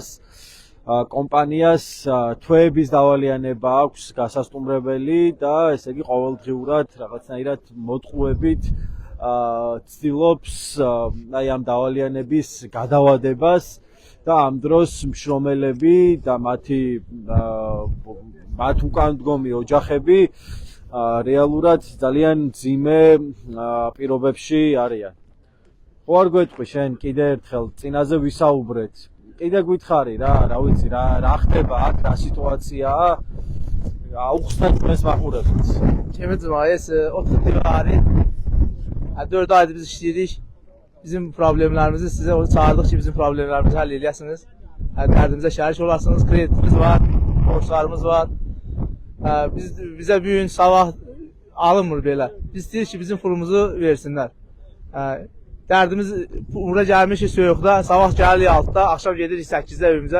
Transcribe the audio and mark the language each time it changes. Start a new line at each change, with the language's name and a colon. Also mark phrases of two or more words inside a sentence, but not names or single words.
Georgian: კომპანიას თვეების დავალიანება აქვს გასასტუმრებელი და ესე იგი ყოველდღიურად რაღაცნაირად მოტყუებით ცდილობს აი ამ დავალიანების გადავადებას და ამ დროს მშრომელები და მათ უკან მდგომი ოჯახები რეალურად ძალიან ძიმე პირობებში არიან. ხო არ გვეტყვი შენ კიდე ერთხელ წინაზე ვისაუბრეთ. კიდე გითხარი რა ვიცი რა ხდება აქ რა სიტუაციაა. აუხსნათ ჩვენს მაყურებელს. ჩემი ძმა ეს 4 თვე არის.
Azerbaijani: 4 aydır biz işləyirik. Bizim problemlərimizi sizə çağırdıq ki, bizim problemlərimizi həll edəsiniz. Dərdimizə şərik olasınız. Kreditimiz var, borclarımız var. Bizə bu gün sabah alınmır belə. Biz istəyirik ki, bizim pulumuzu versinlər. Dərdimiz bura gəlmişik soyuqda, sabah gəlirik 6-da, axşam gedirik 8-də evimizə.